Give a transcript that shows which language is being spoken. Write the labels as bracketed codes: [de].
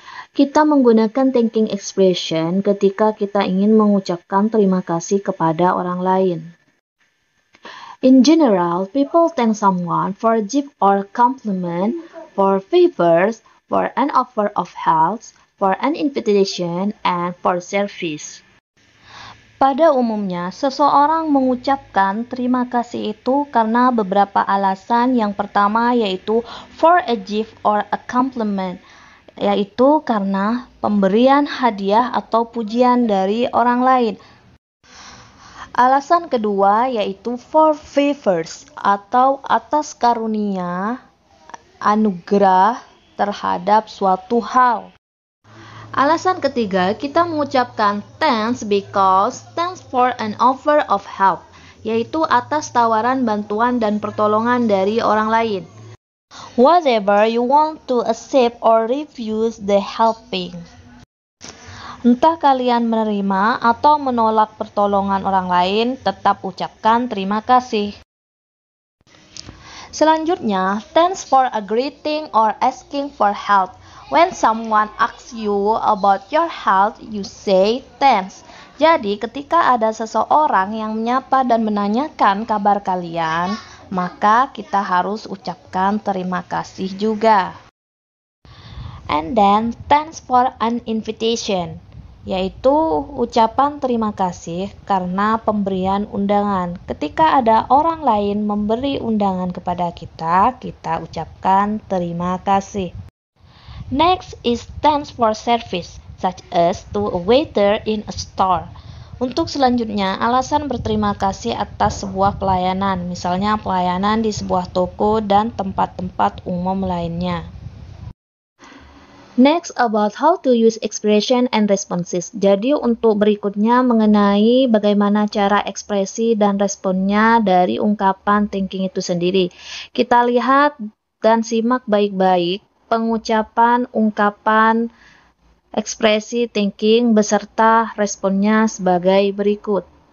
[id] Kita menggunakan thanking expression ketika kita ingin mengucapkan terima kasih kepada orang lain. [en] In general, people thank someone for a gift or compliment, for favors, for an offer of help, for an invitation, and for service. [id] Pada umumnya, seseorang mengucapkan terima kasih itu karena beberapa alasan. Yang pertama yaitu [en] for a gift or a compliment, [id] yaitu karena pemberian hadiah atau pujian dari orang lain. Alasan kedua yaitu [en] for favors [id] atau atas karunia, anugerah terhadap suatu hal. Alasan ketiga, kita mengucapkan [en] thanks because thanks for an offer of help, [id] yaitu atas tawaran bantuan dan pertolongan dari orang lain. [en] Whatever you want to accept or refuse the helping. [id] Entah kalian menerima atau menolak pertolongan orang lain, tetap ucapkan terima kasih. Selanjutnya, [en] thanks for a greeting or asking for help. When someone asks you about your health, you say thanks. [id] Jadi, ketika ada seseorang yang menyapa dan menanyakan kabar kalian, maka kita harus ucapkan terima kasih juga. [en] And then, thanks for an invitation, [id] yaitu ucapan terima kasih karena pemberian undangan. Ketika ada orang lain memberi undangan kepada kita, kita ucapkan terima kasih. [en] Next is thanks for service, such as to a waiter in a store. [id] Untuk selanjutnya, alasan berterima kasih atas sebuah pelayanan, misalnya pelayanan di sebuah toko dan tempat-tempat umum lainnya. [en] Next about how to use expression and responses. [id] Jadi untuk berikutnya mengenai bagaimana cara ekspresi dan responnya dari ungkapan thanking itu sendiri. Kita lihat dan simak baik-baik pengucapan ungkapan ekspresi thanking beserta responnya sebagai berikut.